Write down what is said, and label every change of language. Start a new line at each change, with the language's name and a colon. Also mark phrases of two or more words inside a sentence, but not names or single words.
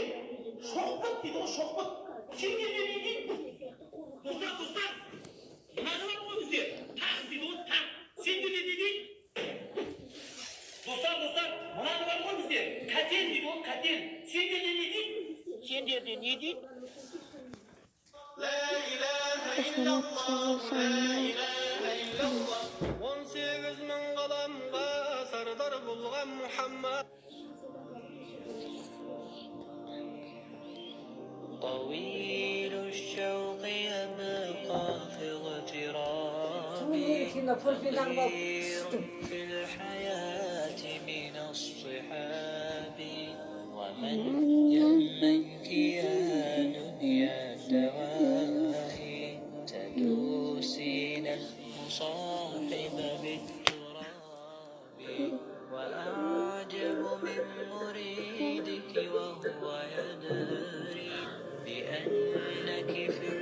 Kazakh: Шоқпыт дейді ғой, шоқпыт. Сендерде не дейді? Достар, мынаны оқы бізде. Тақ дейді ғой, тақ. Сендерде не дейді? Достар, мынаны оқы бізде. Қатен дейді ғой, қатен. Сендерде не дейді? Сендерде не дейді?
Arabic: لا إله إلا الله، لا إله إلا الله.
Kazakh: 18 мың қаламға сардар болған Мұхаммад.
Arabic: طويل الشوق يبقى في اغترابي كثير في الحياة من الصحاب ومن يمنك يا دنيا دواهي تدوسين المصاحب بالتراب وأعجب من مريدك وهو يدري بأنك في